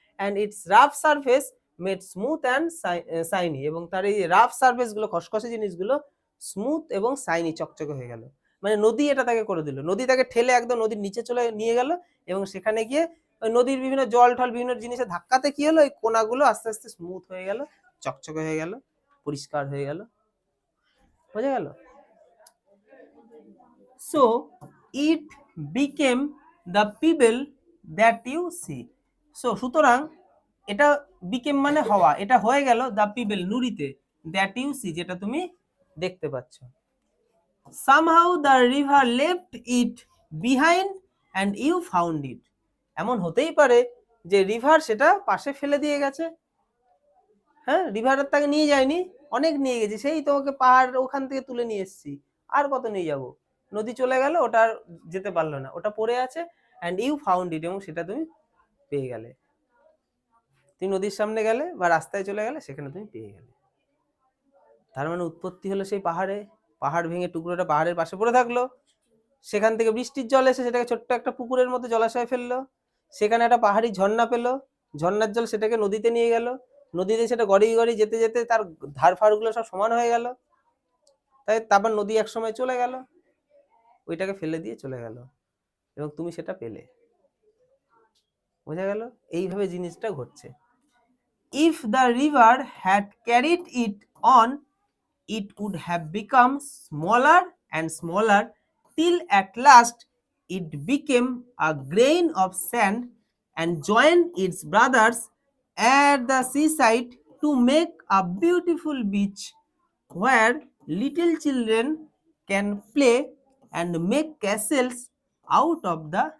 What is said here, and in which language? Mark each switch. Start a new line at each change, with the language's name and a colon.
English: and its rough surface made smooth and shiny
Bangla: এবং তার এই রাফ সারফেস গুলো, খসখসে জিনিসগুলো স্মুথ এবং শাইনি, চকচকে হয়ে গেল। মানে নদী এটা তাকে করে দিল, নদী তাকে ঠেলে একদম নদীর নিচে চলে নিয়ে গেল এবং সেখানে গিয়ে ওই নদীর বিভিন্ন জল ঠল বিভিন্ন জিনিসের ধাক্কাতে কি হলো, ওই কোনাগুলো আস্তে আস্তে স্মুথ হয়ে গেল, চকচকে হয়ে গেল, পরিষ্কার হয়ে গেল। বোঝা গেল?
English: So it became the pebble that you see. So
Bangla: সুতরাং এটা
English: became
Bangla: মানে হওয়া, এটা হয়ে গেল
English: the pebble
Bangla: নুড়িতে,
English: that you see
Bangla: যেটা তুমি দেখতে পাচ্ছ।
English: Somehow the river left it behind and you found it.
Bangla: এমন হতেই পারে যে রিভার সেটা পাশে ফেলে দিয়ে গেছে। হ্যাঁ, রিভারের তাকে নিয়ে যায়নি, অনেক নিয়ে গেছি, সেই তোমাকে পাহাড় ওখান থেকে তুলে নিয়ে এসেছি, আর কত নিয়ে যাব। নদী চলে গেল, ওটা আর যেতে পারলো না, ওটা পড়ে আছে,
English: and you found it
Bangla: এবং সেটা তুমি পেয়ে গেলে। তুমি নদীর সামনে গেলে বা রাস্তায় চলে গেলে, সেখানে তুমি পেয়ে গেলে। তার মানে উৎপত্তি হলো সেই পাহাড়ে, পাহাড় ভেঙে টুকরোটা পাহাড়ের পাশে পড়ে থাকলো, সেখান থেকে বৃষ্টির জল এসে সেটাকে ছোট্ট একটা পুকুরের মধ্যে জলাশয়ে ফেললো, সেখানে একটা পাহাড়ি ঝর্ণা পেলো, ঝর্ণার জল সেটাকে নদীতে নিয়ে গেল, নদীতে সেটা গড়িয়ে গড়িয়ে যেতে যেতে তার ধার ফাড়গুলো সব সমান হয়ে গেল, তাই তারপর নদী এক সময় চলে গেল, ওইটাকে ফেলে দিয়ে চলে গেল এবং তুমি সেটা পেলে। বোঝা গেল? এইভাবে জিনিসটা ঘটছে।
English: if the river had carried it on, it would have become smaller and smaller till at last it became a grain of sand and joined its brothers at the seaside to make a beautiful beach where little children can play and make castles out of the